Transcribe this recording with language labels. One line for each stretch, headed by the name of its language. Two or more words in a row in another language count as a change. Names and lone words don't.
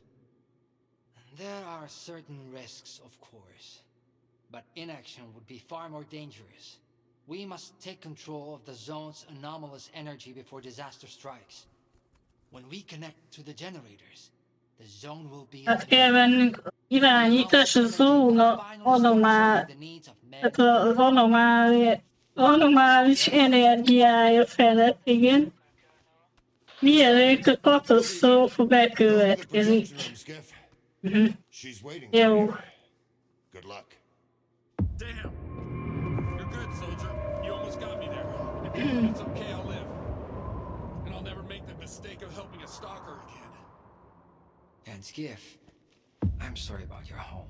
English: There are certain risks, of course. But inaction would be far more dangerous. We must take control of the zone's anomalous energy before disaster strikes. When we connect to the generators, the zone will be...
Hungarian: Hát kell vennünk irányítás a zóna az anomális energiája felett, igen. Mielőtt a katasztrófa bekövetkezik. Jó.
English: Good luck. Damn! You're good, soldier. You almost got me there. It's okay, I'll live. And I'll never make the mistake of helping a stalker again. And Skiff, I'm sorry about your home.